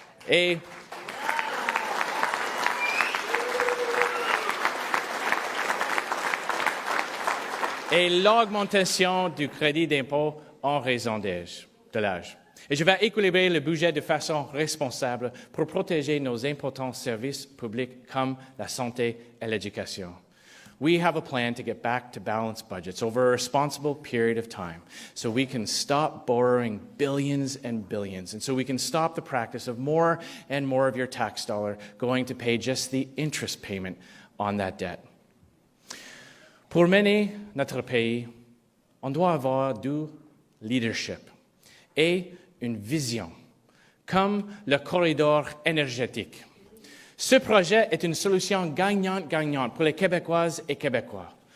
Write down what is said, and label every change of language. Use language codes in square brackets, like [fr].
[fr] Et l'augmentation du crédit d'impôt en raison de l'âge. Et je vais équilibrer le budget de façon responsable pour protéger nos importants services publics comme la santé et l'éducation. [en] We have a plan to get back to balanced budgets over a responsible period of time so we can stop borrowing billions and billions and so we can stop the practice of more and more of your tax dollar going to pay just the interest payment on that debt. [fr] Pour mener notre pays, on doit avoir du leadership et une vision, comme le corridor énergétique. Ce projet est une solution gagnante-gagnante pour les Québécoises et Québécois.